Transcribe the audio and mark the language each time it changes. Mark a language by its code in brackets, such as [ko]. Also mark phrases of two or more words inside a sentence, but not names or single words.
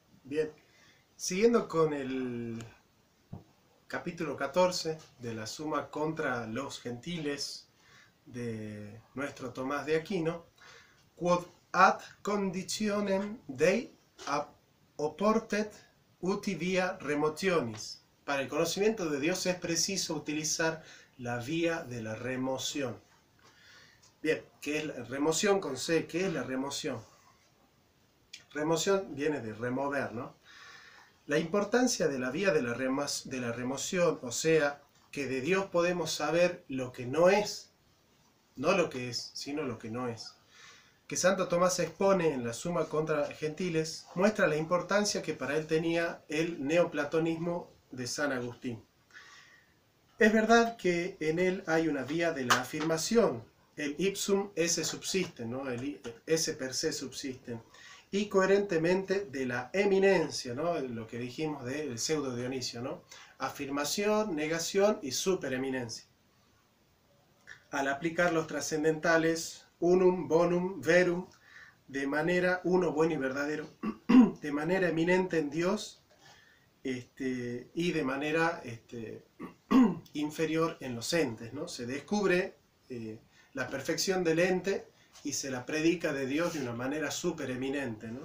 [es] Bien, siguiendo con el capítulo 14 de la Suma contra los Gentiles de nuestro Tomás de Aquino, [la] quod ad conditionem Dei oportet uti via remotionis. [es] Para el conocimiento de Dios es preciso utilizar la vía de la remoción. Bien, ¿qué es la remoción con C? ¿Qué es la remoción? Remoción viene de remover, ¿no? La importancia de la vía de la remoción, o sea, que de Dios podemos saber lo que no es, no lo que es, sino lo que no es, que Santo Tomás expone en la Suma contra Gentiles, muestra la importancia que para él tenía el neoplatonismo de San Agustín. Es verdad que en él hay una vía de la afirmación, el [la] ipsum esse subsiste, [es] ¿no? El [la] esse per se subsiste, [es] y coherentemente de la eminencia, ¿no? Lo que dijimos del pseudo Dionisio, ¿no? Afirmación, negación y supereminencia. Al aplicar los trascendentales [la] unum, bonum, verum, [es] de manera uno, bueno y verdadero, de manera eminente en Dios y de manera inferior en los entes, ¿no? Se descubre la perfección del ente y se la predica de Dios de una manera supereminente, ¿no?